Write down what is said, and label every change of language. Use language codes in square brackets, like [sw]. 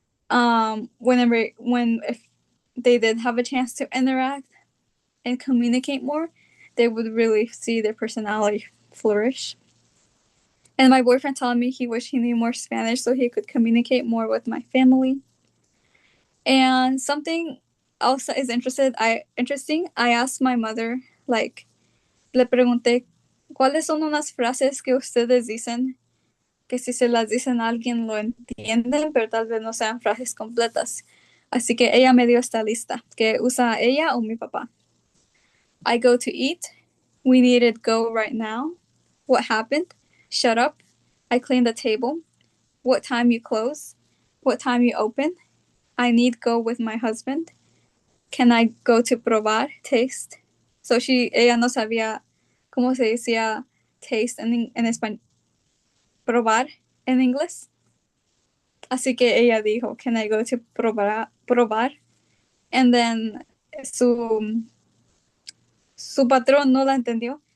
[en] Whenever when if they did have a chance to interact and communicate more, they would really see their personality flourish. And my boyfriend telling me he wished he knew more Spanish so he could communicate more with my family. And something else that is interesting, I asked my mother, like, [es] le pregunté, ¿cuáles son unas frases que ustedes dicen que si se las dicen a alguien lo entienden, pero tal vez no sean frases completas? Así que ella me dio esta lista que usa ella o mi papá. [en] I go to eat. We needed go right now. What happened? Shut up. I clean the table. What time you close? What time you open? I need go with my husband. Can I go to probar? Taste. [es] So ella no sabía cómo se decía taste en español, probar en inglés. Así que ella dijo, [en] can I go to [es] probar? [en] And then [es] su patrón no la entendió.